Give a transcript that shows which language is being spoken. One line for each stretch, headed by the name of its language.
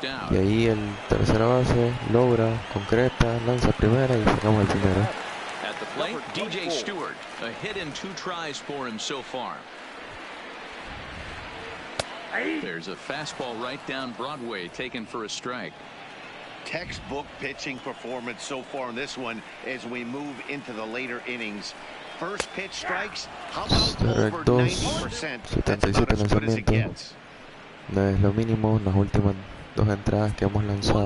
Spanish: Y ahí el tercera base logra, concreta, lanza primera y sacamos el primero.
English: At the plate, DJ Stewart, a hit in 2 tries for him so far. There's a fastball right down Broadway, taken for a strike. Textbook pitching performance so far in this one as we move into the later innings. First pitch strikes. How about over 90%? That's about as good as it gets.
Spanish: No es lo mínimo las últimas 2 entradas que hemos lanzado.